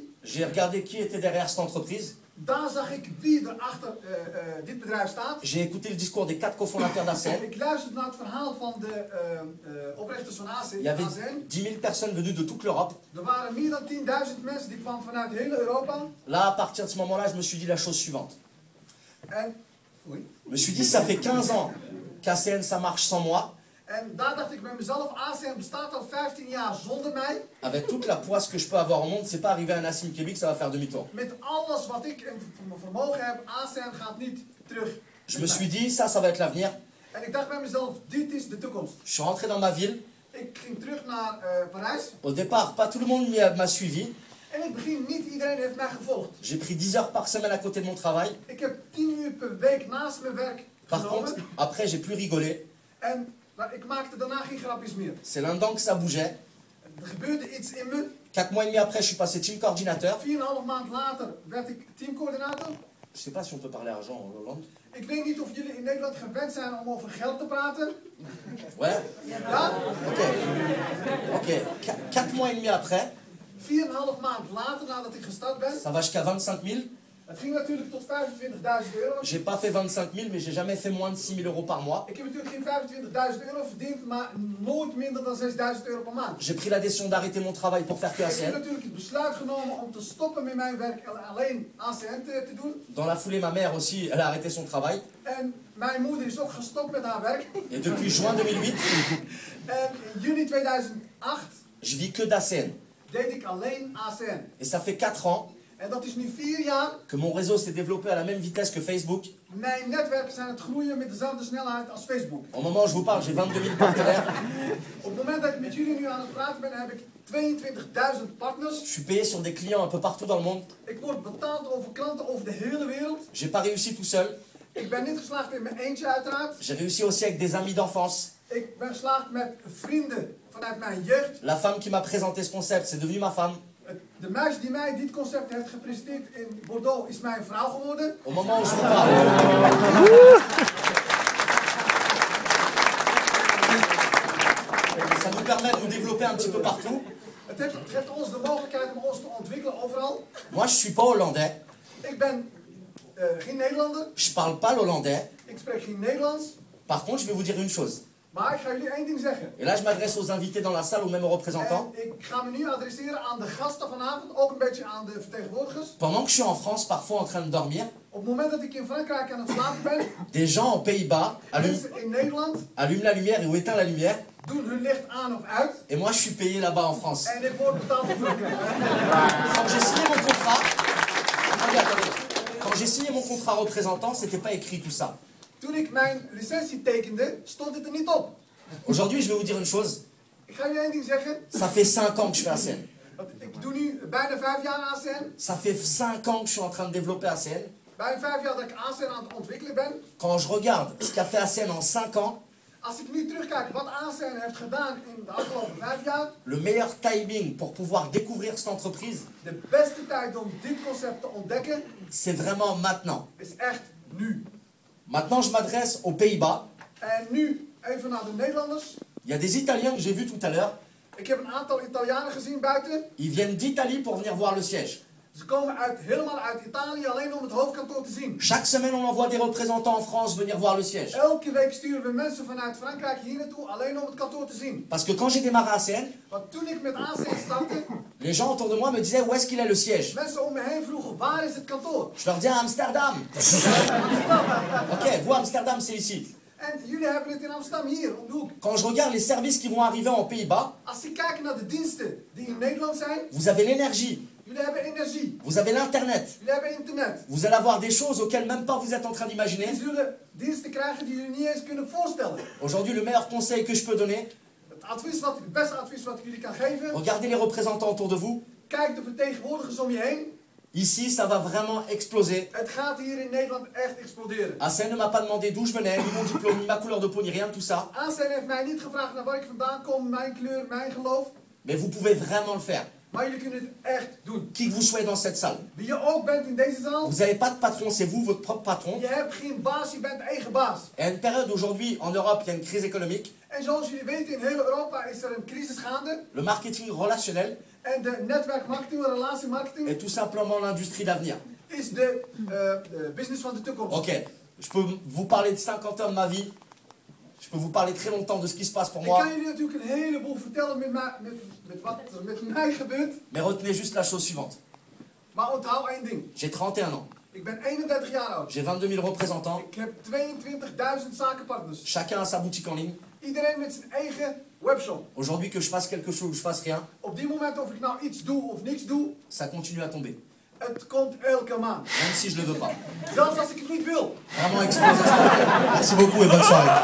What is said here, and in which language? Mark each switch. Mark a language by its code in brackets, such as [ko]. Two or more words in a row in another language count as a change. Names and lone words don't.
[fr] j'ai regardé qui était derrière cette entreprise. [nl] daar zag ik wie er achter dit bedrijf staat. [fr] J'ai écouté le discours des 4 cofondateurs d'ACN. [nl] Ik luisterde naar het verhaal van de oprichters van [fr] Il y avait [nl] ACN. [fr] 10 000 personnes venues de toute l'Europe. [nl] Er waren meer dan 10.000 mensen die kwamen vanuit heel Europa. [fr] Là, à partir de ce moment-là, je me suis dit la chose suivante. [nl] En, oei. [fr] Je me suis dit, ça fait 15 ans qu'ACN, ça marche sans moi. [nl] En daar dacht ik bij mezelf, ACN bestaat al 15 jaar zonder mij. [fr] Avec toute la poisse que je peux avoir au monde, c'est pas arrivé à Nassim Kebik, ça va faire demi-tour. [nl] Met alles wat ik in mijn vermogen heb, ACN gaat niet terug. [fr] Je me suis dit, ça va être l'avenir. [nl] En ik dacht bij mezelf, dit is de toekomst. [fr] Je suis rentré dans ma ville. [nl] Ik ging terug naar Parijs. [fr] Au départ, pas tout le monde m'a suivi. [nl] En in het begin, niet iedereen heeft mij gevolgd. [fr] J'ai pris 10 heures par semaine à côté de mon travail. [nl] Ik heb 10 uur per week naast mijn werk [fr] Par [nl] genomen. [fr] contre, après, j'ai plus rigolé. [nl] En maar ik maakte daarna geen grapjes meer. [fr] C'est là-dedans que ça bougeait. [nl] Er gebeurde iets in me. [fr] 4 mois et demi après, je suis passé team coordinateur. [nl] 4,5 maand later werd ik teamcoördinator. [fr] Je sais pas si on peut parler argent en Hollande. [nl] Ik weet niet of jullie in Nederland gewend zijn om over geld te praten. [fr] Ouais. [nl] Ja? [fr] Ok. 4 mois et demi après, [nl] 4,5 maand later nadat ik gestart ben. [fr] ça va jusqu'à 25 000. [nl] Het ging natuurlijk tot 25.000 euro. [fr] J'ai pas fait 25 000, mais j'ai jamais fait moins de 6 000 euros par mois. [nl] Ik heb natuurlijk geen 25.000 euro verdiend, maar nooit minder dan 6.000 euro per maand. [fr] J'ai pris la décision d'arrêter mon travail pour faire que [nl] Ik heb [fr] ACN. [nl] natuurlijk het besluit genomen om te stoppen met mijn werk en alleen ACN te doen. [fr] Dans la foulée, ma mère aussi, elle a arrêté son travail. [nl] En mijn moeder is ook gestopt met haar werk. [fr] Et depuis juin 2008, [nl] En in juni 2008 [fr] je vis que d'ACN. [nl] deed ik alleen ACN. [fr] Et ça fait 4 ans [nl] En dat is nu 4 jaar. [fr] que mon réseau s'est développé à la même vitesse que Facebook. [nl] Mijn netwerken zijn het groeien met dezelfde snelheid als Facebook. [fr] Au moment où je vous parle, j'ai 22 000 partenaires. [nl] Op het moment dat ik met jullie nu aan het praten ben, heb ik 22.000 partners. [fr] Je suis payé sur des clients un peu partout dans le monde. [nl] Ik word betaald over klanten over de hele wereld. [fr] J'ai pas réussi tout seul. [nl] Ik ben niet geslaagd in mijn eentje uiteraard. [fr] J'ai réussi aussi avec des amis d'enfance. [nl] Ik ben geslaagd met vrienden vanuit mijn jeugd. [fr] La femme qui m'a présenté ce concept, c'est devenue ma femme. [nl] De meisje die mij dit concept heeft gepresenteerd in Bordeaux is mijn vrouw geworden. [fr] Au moment où je vous parle. Ça nous permet de nous développer un petit peu partout. [nl] Het geeft ons de mogelijkheid om ons te ontwikkelen overal. [fr] Moi, je suis pas hollandais. [nl] Ik ben geen Nederlander. [fr] Je parle pas l'hollandais. [nl] Ik spreek geen Nederlands. [fr] Par contre, je vais vous dire une chose. [nl] Maar ik ga jullie één ding zeggen. [fr] Et là, je m'adresse aux invités dans la salle, aux mêmes représentants. [nl] En ik ga me nu adresseren aan de gasten vanavond, ook een beetje aan de vertegenwoordigers. [fr] Pendant que je suis en France, parfois en train de dormir, [nl] Op het moment dat ik in Frankrijk aan het slapen ben, [fr] des gens aux Pays-Bas [nl] mensen in Nederland [fr] allument la lumière ou éteignent la lumière. [nl] doen hun licht aan of uit. [fr] Et moi, je suis payé là-bas en France. [nl] En ik word betaald in Frankrijk. [fr] Quand j'ai signé mon contrat, attendez. Quand j'ai signé mon contrat représentant, c'était pas écrit tout ça. [nl] Toen ik mijn licentie tekende, stond dit er niet op. [fr] Aujourd'hui, je vais vous dire une chose. [nl] Ik ga jullie één ding zeggen. [fr] Ça fait 5 ans que je fais ACN. [nl] Ik doe nu bijna 5 jaar ACN. [fr] Ça fait 5 ans que je suis en train de développer ACN. [nl] Bijna 5 jaar dat ik ACN aan het ontwikkelen ben. [fr] Quand je regarde ce qu'a fait ACN en 5 ans, [nl] Als ik nu terugkijk wat ACN heeft gedaan in de afgelopen 5 jaar. [fr] le meilleur timing pour pouvoir découvrir cette entreprise, [nl] De beste tijd om dit concept te ontdekken [fr] c'est vraiment maintenant. [nl] is echt nu. [fr] Maintenant, je m'adresse aux Pays-Bas. [nl] En nu even naar de Nederlanders. [fr] Il y a des Italiens que j'ai vus tout à l'heure. [nl] Ik heb een aantal Italianen gezien buiten. [fr] Ils viennent d'Italie pour venir voir le siège. [nl] Ze komen helemaal uit Italië alleen om het hoofdkantoor te zien. [fr] Chaque semaine, on envoie des représentants en France venir voir le siège. [nl] Elke week sturen we mensen vanuit Frankrijk hier naartoe alleen om het kantoor te zien. [fr] Parce que quand j'ai démarré ACN, [nl] Want toen ik met ACN startte, [fr] les gens autour de moi me disaient où est-ce qu'il est le siège. [nl] mensen om me heen vroegen waar is het kantoor? [fr] Je leur dis à Amsterdam. Ok, vous Amsterdam, c'est ici. [nl] En jullie hebben het in Amsterdam hier om de hoek. [fr] Quand je regarde les services qui vont arriver en Pays-Bas, [nl] Als je kijkt naar de diensten die in Nederland zijn, [fr] vous avez l'énergie, [nl] jullie hebben energie, [fr] vous avez l'internet, [nl] jullie hebben internet. [fr] vous allez avoir des choses auxquelles même pas vous êtes en train d'imaginer. [nl] Jullie zullen diensten krijgen die jullie niet eens kunnen voorstellen. [fr] Aujourd'hui, le meilleur conseil que je peux donner, [nl] Het beste advies wat ik jullie kan geven, [fr] regardez les représentants autour de vous. [nl] kijk de vertegenwoordigers om je heen. [fr] Ici, ça va vraiment exploser. [nl] Het gaat hier in Nederland echt exploderen. [fr] ACN ne m'a pas demandé d'où je venais, ni mon diplôme, ni ma couleur de peau, ni rien de tout ça. [nl] ACN heeft mij niet gevraagd naar waar ik vandaan kom, mijn kleur, mijn geloof. [fr] Mais vous pouvez vraiment le faire. [nl] Maar jullie kunnen het echt doen. [fr] Qui que vous soyez dans cette salle, [nl] Wie je ook bent in deze zaal, [fr] vous n'avez pas de patron, c'est vous votre propre patron. [nl] je hebt geen baas, je bent eigen baas. [fr] Et à une période aujourd'hui, en Europe, il y a une crise économique. [nl] En zoals jullie weten, in heel Europa is er een crisis gaande. [fr] Le marketing relationnel [nl] En de netwerkmarketing, de relatiemarketing, [fr] est tout simplement l'industrie d'avenir. [nl] is de business van de toekomst. [fr] Ok, je peux vous parler de 50 ans de ma vie. Je peux vous parler très longtemps de ce qui se passe pour [nl] Ik [fr] moi. [nl] kan jullie natuurlijk een heleboel vertellen wat er met mij gebeurt. [fr] Mais retenez juste la chose suivante. [nl] Maar onthoud één ding. [fr] J'ai 31 ans. [nl] Ik ben 31 jaar oud. [fr] J'ai 22 000 représentants. [nl] Ik heb 22.000 zakenpartners. [fr] Chacun a sa boutique en ligne. [nl] Iedereen met zijn eigen webshop. [fr] Aujourd'hui, que je fasse quelque chose ou je fasse rien, [nl] Op die moment, of ik nou iets doe of niks doe, [fr] ça continue à tomber. [nl] het komt elke maand. [fr] Même si je ne le veux pas. [nl] Zelfs als ik het niet wil. [fr] Vraiment explosé. Merci beaucoup et bonne soirée.